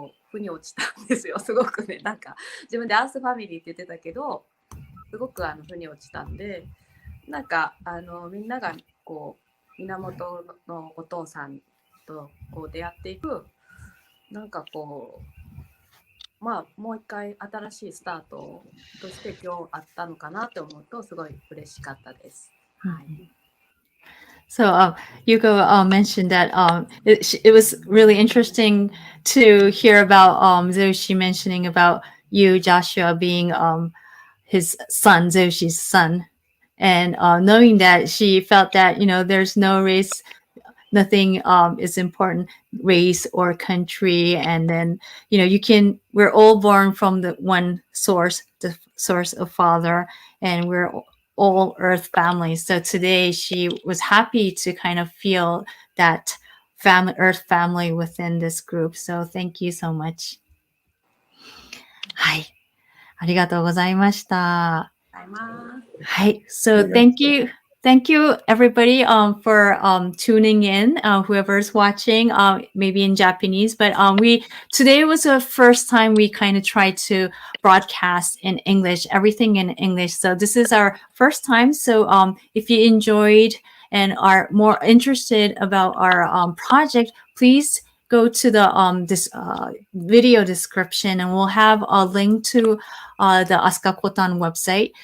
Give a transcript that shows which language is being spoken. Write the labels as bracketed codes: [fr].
[ja] 腑に落ちたんですよ。すごくね、なんか自分でアースファミリーって言ってたけど、すごく腑に落ちたんで、なんかみんなが源のお父さんと出会っていく、なんかまあもう一回新しいスタートとして今日あったのかなって思うとすごい嬉しかったです。はい。 [en] So Yuko mentioned that it was really interesting to hear about Zeushi mentioning about you, Joshua, being his son, Zeushi's son, and knowing that she felt that, there's no race, nothing is important, race or country, and then, we're all born from the one source, the source of Father, and we're all Earth families. So today she was happy to kind of feel that family, Earth family within this group. So thank you so much. はい。 [ja] ありがとうございました。はい。 [en] So thank you everybody for tuning in, whoever's watching, maybe in Japanese, but today was the first time we kind of tried to broadcast in English, everything in English. So this is our first time. So if you enjoyed and are more interested about our project, please go to the this video description, and we'll have a link to the AskaCotan website.